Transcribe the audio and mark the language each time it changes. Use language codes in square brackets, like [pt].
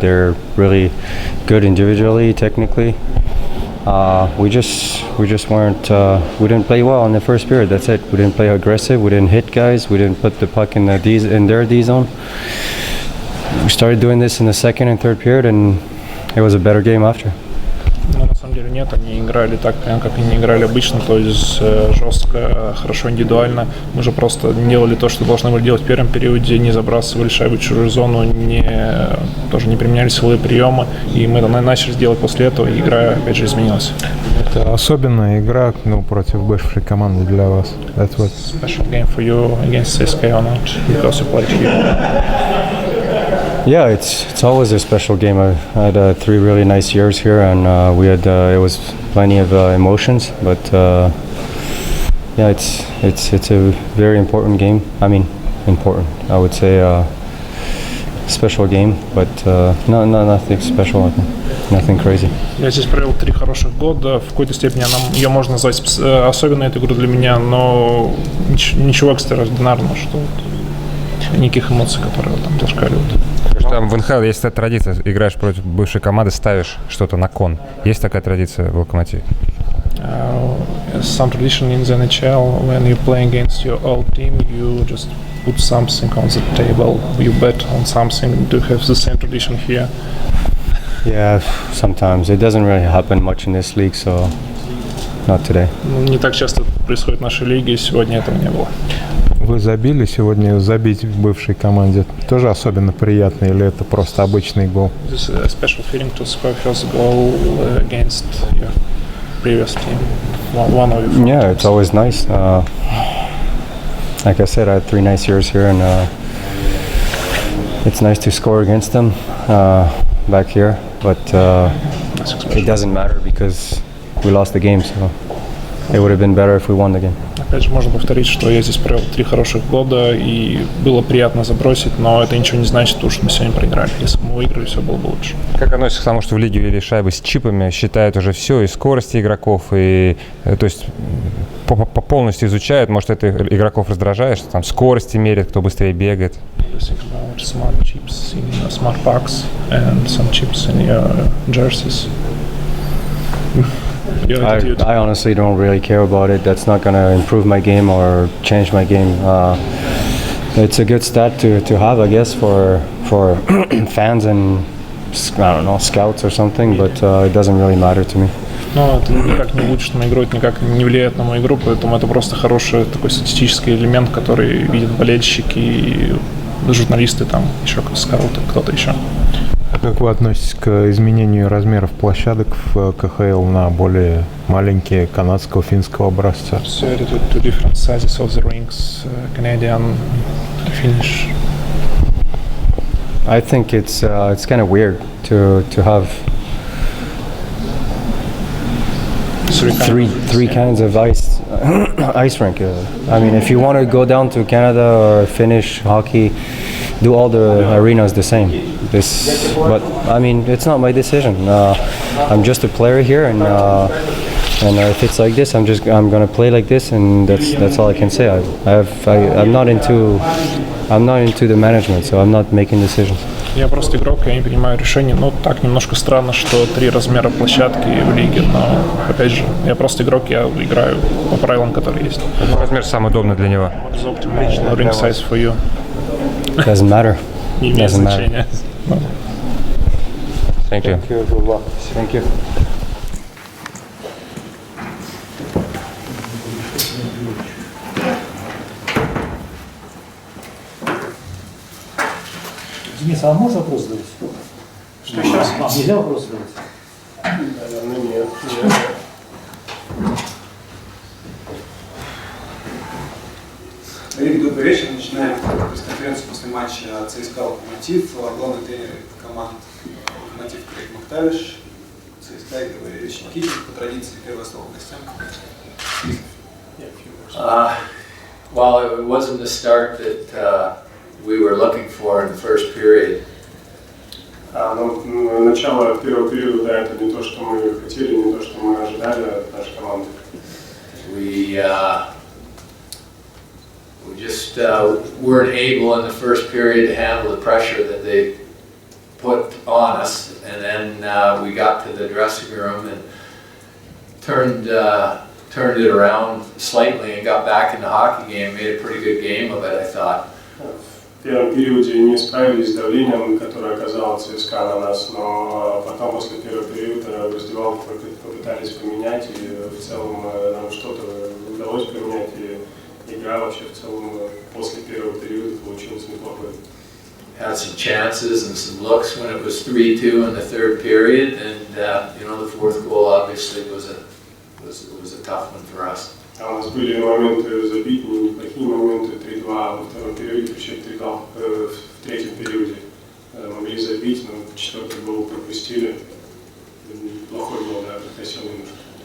[en] They're really good individually, technically. We just weren't. We didn't play well in the first period. That's it. We didn't play aggressive. We didn't hit guys. We didn't put the puck in their D zone. We started doing this in the second and third period, and it was a better game after. [ru] Но на самом деле нет, они играли так, как они играли обычно, то есть жестко, хорошо индивидуально. Мы же просто делали то, что должны были делать в первом периоде, не забрасывали шайбу в чужую зону, тоже не применяли силовые приемы, и мы это начали делать после этого, и игра опять же изменилась. Это особенная игра, против бывшей команды для вас. [en] That's what. Special game for you against CSKA or not, because you played here. Yeah, it's always a special game. I had 3 really nice years here, and we had it was plenty of emotions. But yeah, it's a very important game. I mean, important. I would say special game, but nothing special. Nothing crazy. [ru] Я здесь провел 3 хороших года. В какой-то степени ее можно назвать особенной эту игру для меня, но ничего экстраординарного, что никаких эмоций, которые там зашкаливают. Там в НХЛ есть такая традиция, играешь против бывшей команды, ставишь что-то на кон. Есть такая традиция в Локомотиве? [en] Some tradition in the NHL, when you play against your old team, you just put something on the table, you bet on something. Do you have the same tradition here? Yeah, sometimes. It doesn't really happen much in this league, so not today. [ru] Не так часто происходит в нашей лиге, сегодня этого не было. Вы забили сегодня, забить в бывшей команде тоже особенно приятно, или это просто обычный гол? [en] This is a special feeling to score first goal against your previous team. One of your Yeah, it's always nice. Like I said, I had 3 nice years here, and it's nice to score against them back here. But it doesn't matter because we lost the game, so it would have been better if we won the game. [ru] Опять же, можно повторить, что я здесь провел 3 хороших года, и было приятно забросить, но это ничего не значит, потому что мы сегодня проиграли. Если бы мы выиграли, все было бы лучше. Как относишься к тому, что в лиге ввели шайбы с чипами, считают уже все, и скорости игроков, и то есть полностью изучают, может, это игроков раздражает, что там скорости мерят, кто быстрее бегает? [en] Smart chips in your smart packs and some chips in your jerseys. I honestly don't really care about it. That's not going to improve my game or change my game. It's a good stat to have, I guess, for fans and, I don't know, scouts or something, but it doesn't really matter to me. [ru] Но это никак не улучшит мою игру, это никак не влияет на мою игру, поэтому это просто хороший такой статистический элемент, который видят болельщики и журналисты, там еще скауты, кто-то еще. Как вы относитесь к изменению размеров площадок в КХЛ на более маленькие канадского, финского образца? [en] To different sizes of the rings, Canadian, Finnish. I think it's kind of weird to have three kinds of ice rink. I mean, if you want to go down to Canada or Finnish hockey, do all the arenas the same. But I mean, it's not my decision. I'm just a player here, and if it's like this, I'm gonna play like this, and that's all I can say. I'm not into the management, so I'm not making decisions. [ru] Я просто игрок, я не принимаю решений. Ну, так немножко странно, что 3 размера площадки в лиге, но, опять же, я просто игрок, я играю по правилам, которые есть. Какой размер самый удобный для него? [en] Optimal ring size for you. Doesn't matter. [ru] Не имеет значения. [en] Thank you. Thank you. [ru] Денис, а можно вопрос задать? Что сейчас? Нельзя вопрос задать? Наверное, нет. Олег, добрый вечер. Начинаем пресс-конференцию после матча ЦСКА «Локомотив». Главный тренер команд Локомотив Крейг Мактавиш, ЦСКА, Говорим, по традиции первое слово гостям. [en] Well, it wasn't the start that we were looking for in the first period. [ru] Начало первого периода, да, это не то, что мы хотели, не то, что мы ожидали от нашей команды. [en] We just weren't able in the first period to handle the pressure that they put on us, and then we got to the dressing room and turned it around slightly and got back in the hockey game. Made a pretty good game of it, I thought. [ru] В первом периоде не справились с давлением, которое оказало ЦСКА на нас, но потом после первого периода в раздевалке попытались поменять, и в целом нам что-то удалось поменять, и игра вообще в целом после первого периода получилась неплохой. [en] Had some chances and some looks when it was 3-2 in the third period, and the fourth goal obviously was a tough one for us. [ru] У нас были моменты забить, неплохие моменты, 3-2 во втором периоде, вообще 3-2 в третьем периоде. Могли забить, но четвертый гол пропустили. Плохой гол, да, прокосил немножко.